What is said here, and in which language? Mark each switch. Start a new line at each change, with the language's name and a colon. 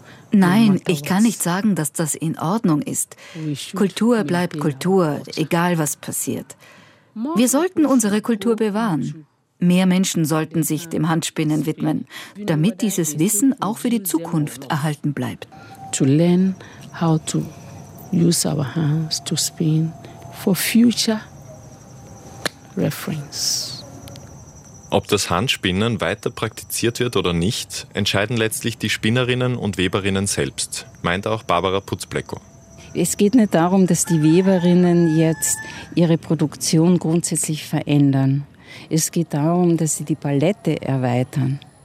German: Nein, ich kann nicht sagen, dass das in Ordnung ist. Kultur bleibt Kultur, egal was passiert. Wir sollten unsere Kultur bewahren. Mehr Menschen sollten sich dem Handspinnen widmen, damit dieses Wissen auch für die Zukunft erhalten bleibt.
English: To learn how to use our hands to spin for future reference.
German: Ob das Handspinnen weiter praktiziert wird oder nicht, entscheiden letztlich die Spinnerinnen und Weberinnen selbst, meint auch Barbara Putz-Plecko. Es geht nicht darum, dass die Weberinnen jetzt ihre Produktion grundsätzlich verändern. Es geht darum, dass sie die Palette erweitern.